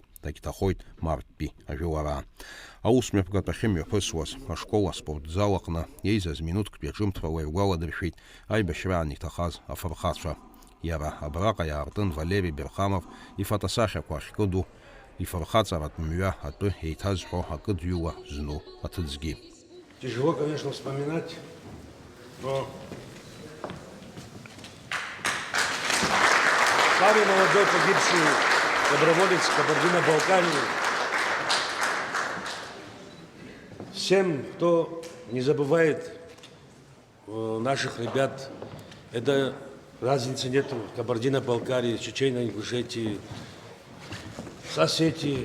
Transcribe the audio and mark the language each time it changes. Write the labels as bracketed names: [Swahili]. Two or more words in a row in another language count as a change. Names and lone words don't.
[Abkhazian] Дагьҭахоит Марттәи ажәылара. Аусмҩаԥгатә ахьымҩаԥысуаз ашкол аспортзал аҟны еизаз минуҭктәи аҿымҭрала иргәаладыршәеит аибашьраан иҭахаз афырхацәа. Яра абраҟа иаартын Валерий Берхамов ифотосахьақәа ахькыду ифырхаҵаратә мҩа атәы еиҭазҳәо акыдҩыла зну аҭыӡгьы. [Russian] Тяжело, конечно, вспоминать, но самый молодой погибший доброволец Кабардино-Балкарии. Всем, кто не забывает наших ребят, это разницы нет в Кабардино-Балкарии, Чечении, Ингушетии, Осетии.